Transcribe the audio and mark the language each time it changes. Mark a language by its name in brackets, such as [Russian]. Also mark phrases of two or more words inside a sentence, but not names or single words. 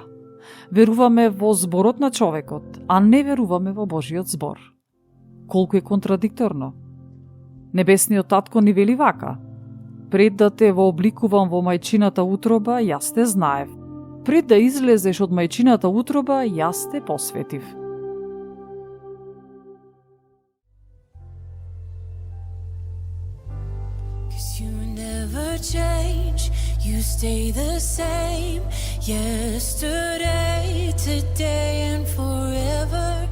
[Macedonian] Веруваме во зборот на човекот, а не веруваме во Божјиот збор. Колку е контрадикторно. Небесниот татко ни вели вака: пред да те вообликувам во мајчината утроба, јас те знаев. Пред да излезеш од мајчината утроба, јас те посветив. [English] You never change, you stay the same. Yesterday, today and forever.